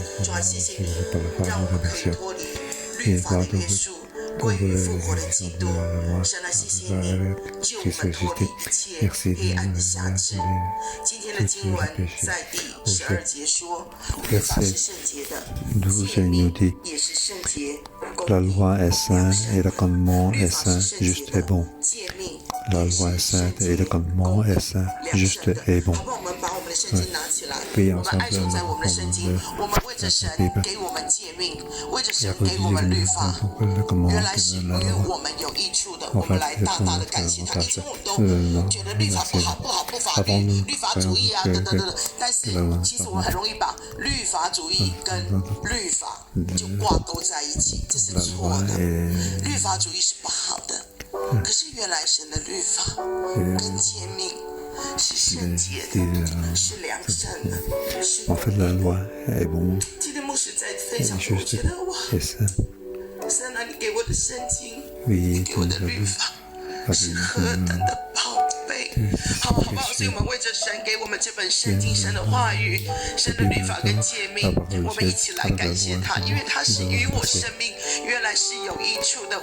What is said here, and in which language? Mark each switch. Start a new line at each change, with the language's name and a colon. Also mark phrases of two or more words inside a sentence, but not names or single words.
Chinese: 主啊，謝謝你，讓我們可以脫離律法的約束，歸於復活的基督。神啊，謝謝你，救我們脫離一切黑暗的轄制。今天的經文在第12節說，律法是聖潔的，誡命也是聖潔。
French: La loi est sainte et le commandement est saint, juste et bon. La loi est sainte et le commandement est saint, juste et bon.
Chinese: 我们把我们的圣经拿起来，我们安守在我们的圣经，我们为着神给我们诫命，为着神给我们律法，原来是与我们有益处的，我们来大大的感谢他。以前我们都觉得律法不好，不法律，律法主义啊，等等等等。但是其实我们很容易把律法主义跟律法就挂钩在一起，这是错的。律法主义是不好的，可是原来神的律法跟诫命是圣洁的，是良善的，是。
French: En fait, la loi est bon
Chinese: 今天牧师在分享，
French: et
Chinese: 我
French: juste
Chinese: 觉得哇，
French: et saint.
Chinese: 神啊，你给我的圣经，
French: Oui,
Chinese: 你给我的律法是何等的宝贝，好不好？所以我们为着神给我们这本圣经，神的话语，神的律法跟诫命，我们一起来感谢他，因为他是与我生命原来是有益处的。